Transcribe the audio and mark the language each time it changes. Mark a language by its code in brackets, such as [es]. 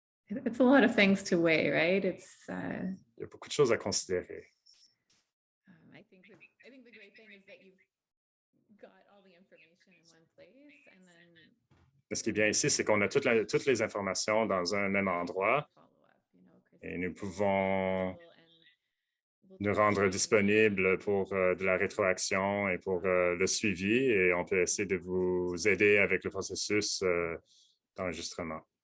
[en] It's a lot of things to weigh, right? [fr] Il y a beaucoup de choses à considérer. [en] I think the great thing is that you've got all the information in one place, and then [fr] Ce qui est bien ici, c'est qu'on a toutes les informations dans un même endroit et nous pouvons nous rendre disponibles pour de la rétroaction et pour le suivi, et on peut essayer de vous aider avec le processus d'enregistrement.